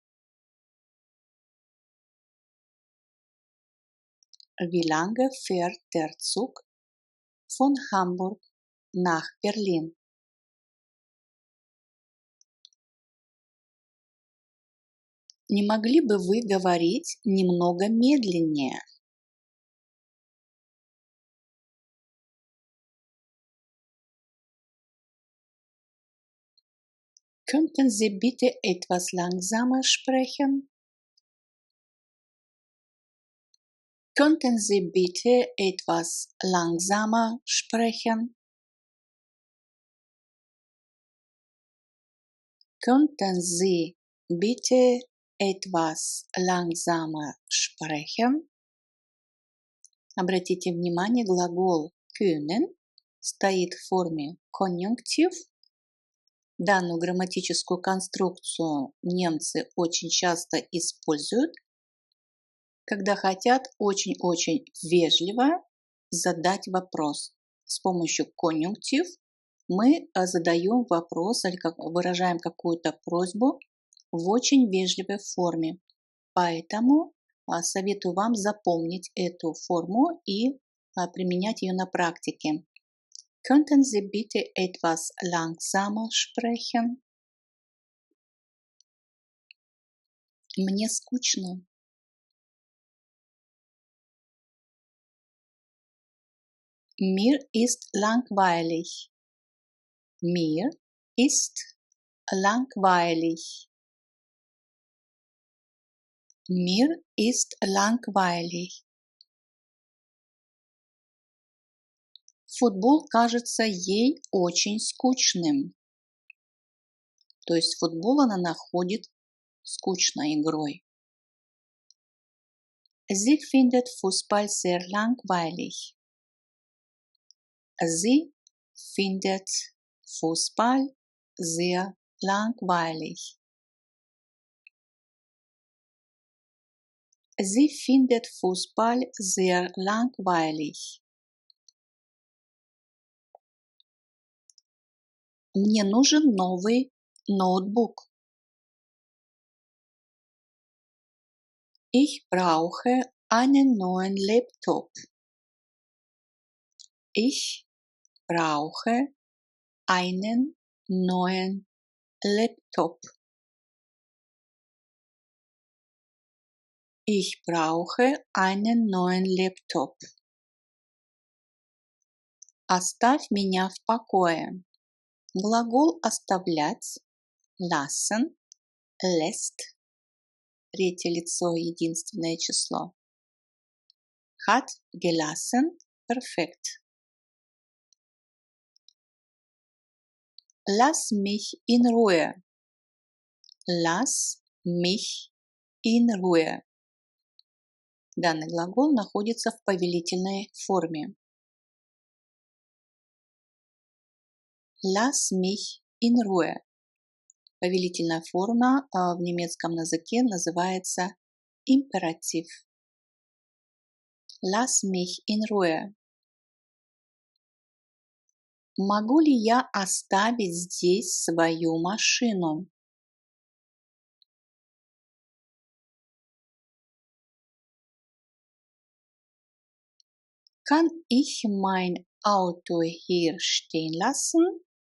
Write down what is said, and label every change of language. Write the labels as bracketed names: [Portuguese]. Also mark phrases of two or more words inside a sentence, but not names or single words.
[German] Wie lange fährt der Zug von Hamburg nach Berlin? [Russian] Не могли бы вы говорить немного медленнее? [German] Könnten Sie bitte etwas langsamer sprechen? Könnten Sie bitte etwas langsamer sprechen? Könnten Sie bitte etwas langsamer sprechen? [Russian] Обратите внимание, глагол können стоит в форме конъюнктив. Данную грамматическую конструкцию немцы очень часто используют, когда хотят очень-очень вежливо задать вопрос. С помощью конъюнктив мы задаем вопрос или выражаем какую-то просьбу в очень вежливой форме. Поэтому советую вам запомнить эту форму и применять ее на практике. [German] Könnten Sie bitte etwas langsamer sprechen? [Russian] Мне скучно. [German] Mir ist langweilig. Mir ist langweilig. Mir ist langweilig. [Russian] Футбол кажется ей очень скучным. То есть футбол она находит скучной игрой. [German] Sie findet Fußball sehr langweilig. Sie findet Fußball sehr langweilig. Sie findet Fußball sehr langweilig. [Russian] Мне нужен новый ноутбук. [German] Ich brauche einen neuen Laptop. Ich brauche einen neuen Laptop. Ich brauche einen neuen Laptop. [Russian] Оставь меня в покое. Глагол оставлять, [German] lassen, lässt, [Russian] третье лицо, единственное число. [German] Hat gelassen, perfekt. Lass mich in Ruhe. Lass mich in Ruhe. [Russian] Данный глагол находится в повелительной форме. [German] Lass mich in Ruhe. [Russian] Повелительная форма в немецком языке называется императив. [German] Lass mich in Ruhe. [Russian] Могу ли я оставить здесь свою машину? [German] Kann ich mein Auto hier stehen lassen?